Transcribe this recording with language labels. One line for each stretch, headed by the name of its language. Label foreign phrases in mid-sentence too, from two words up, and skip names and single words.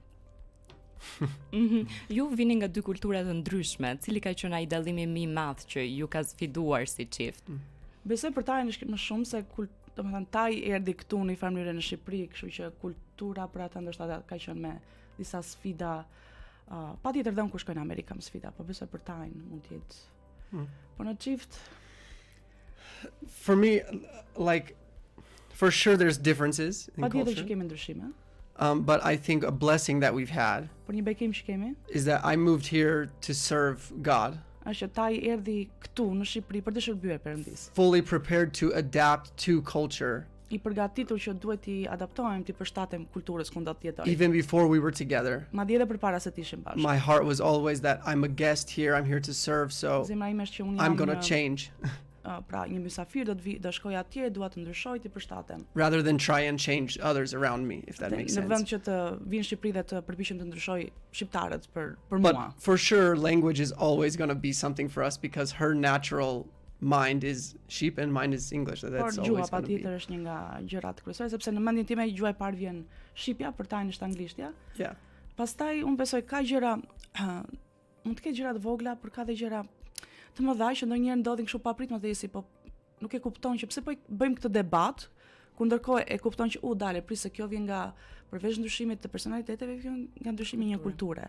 Albanian: Ju vini nga dy kultura të ndryshme, cili ka qenë ai dallimi më i madh që ju ka sfiduar si çift? Besoj për Tajin është më shumë se domethënë Taj erdhi këtu në një farë mënyrë në Shqipëri, kështu që kultura për ata ndoshta ka qenë me disa sfida. Patjetër dhe unë kur shkoj në Amerikë kam sfida, po besoj për Tajin mund të jetë. Po në çift
English: For me, like, for sure there's differences in
Albanian: patjetër që
English: culture.
Albanian: kemi ndryshime,
English: But I think a blessing that we've had
Albanian: por një bekim që kemi
English: is that I moved here to serve God,
Albanian: është që Taj erdhi këtu në Shqipëri për të shërbyer Perëndis.
English: fully prepared to adapt to culture
Albanian: I përgatitur që duhet i adaptohem, të përshtatem kulturës ku do të jetojmë.
English: even before we were together.
Albanian: Madje edhe përpara se të ishim bashkë.
English: My heart was always that I'm a guest here, I'm here to serve, so
Albanian: Zemra ime është që unë
English: I'm going to
Albanian: jam
English: change
Albanian: pra një mysafir, do shkoj atje, dua të ndryshoj, të përshtatem.
English: rather than try and change others around me, if that
Albanian: Dhe
English: makes
Albanian: në vend
English: sense.
Albanian: që të vinë në Shqipëri dhe të përpiqem të ndryshoj shqiptarët për
English: But
Albanian: mua.
English: for sure, language is always going to be something for us because her natural mind is sheep and mine is English. So
Albanian: Por
English: that's
Albanian: gjuha
English: always going to be.
Albanian: patjetër është një nga gjërat kryesore sepse në mendjen time gjuha e parë vjen shqipja, për Tajin është anglishtja.
English: Yeah.
Albanian: Pastaj unë besoj ka gjëra mund të ketë gjëra të vogla, por ka dhe gjëra të mëdha që ndonjëherë ndodhin kështu papritme dhe si po nuk e kupton që pse po bëjmë këtë debat, ku ndërkohë e kupton që dale, prisë kjo vjen nga përveç ndryshimit të personaliteteve, vjen nga ndryshimi i një kulture.